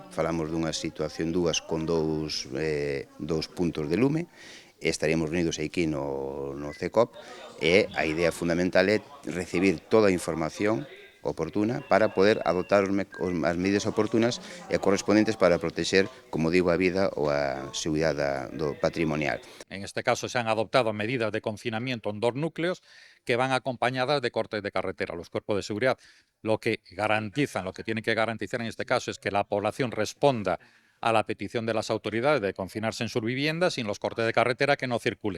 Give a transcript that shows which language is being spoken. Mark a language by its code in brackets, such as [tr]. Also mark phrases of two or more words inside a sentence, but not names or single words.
[gl] Falamos dunha situación dúas con dous puntos de lume, e estaríamos unidos aquí no CECOP, e a idea fundamental é recibir toda a información oportuna para poder adoptar as medidas oportunas e correspondentes para protexer, como digo, a vida ou a seguridade do patrimonial. [es] En este caso se han adoptado medidas de confinamiento en 2 núcleos que van acompañadas de cortes de carretera. Los cuerpos de seguridad lo que tienen que garantizar en este caso es que la población responda a la petición de las autoridades de confinarse en sus viviendas y en los cortes de carretera que no circulen.